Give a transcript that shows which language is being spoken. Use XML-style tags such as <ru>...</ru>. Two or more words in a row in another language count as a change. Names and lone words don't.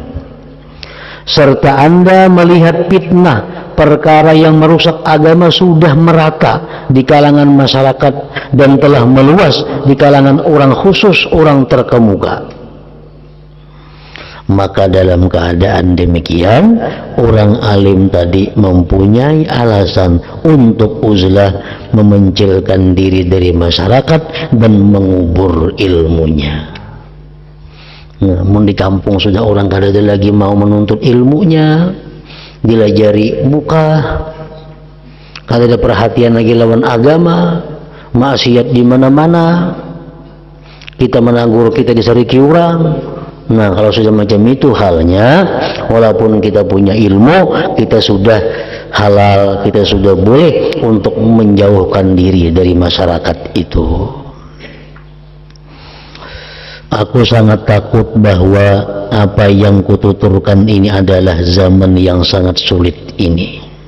<id>Serta Anda melihat fitnah perkara yang merusak agama sudah merata di kalangan masyarakat dan telah meluas di kalangan orang khusus, orang terkemuka. Maka dalam keadaan demikian, orang alim tadi mempunyai alasan untuk uzlah, memencilkan diri dari masyarakat dan mengubur ilmunya.</id> <bjn>Namun di kampung sudah orang kada ada lagi mau menuntut ilmunya, dilajari muka, kada ada perhatian lagi lawan agama, maksiat di mana-mana, kita menagur, kita disariki orang.</bjn> <id>Nah, kalau sudah macam itu halnya, walaupun kita punya ilmu, kita sudah halal, kita sudah boleh untuk menjauhkan diri dari masyarakat itu. Aku sangat takut bahwa apa yang kututurkan ini adalah zaman yang sangat sulit ini.</id>